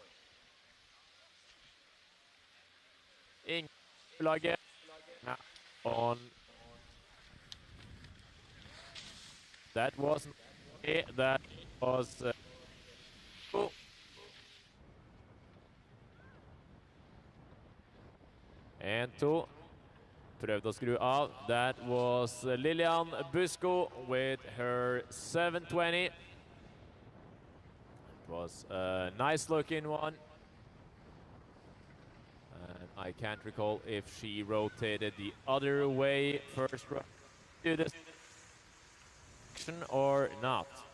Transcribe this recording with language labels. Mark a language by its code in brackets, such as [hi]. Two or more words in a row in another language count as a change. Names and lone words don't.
[en] Inglaget on. That wasn't it. That was. And 2. [no] Prøvde å skru av. [en] That was Lilian Busko with her 720. It was a nice looking one. I can't recall if she rotated the other way first run to the section or not.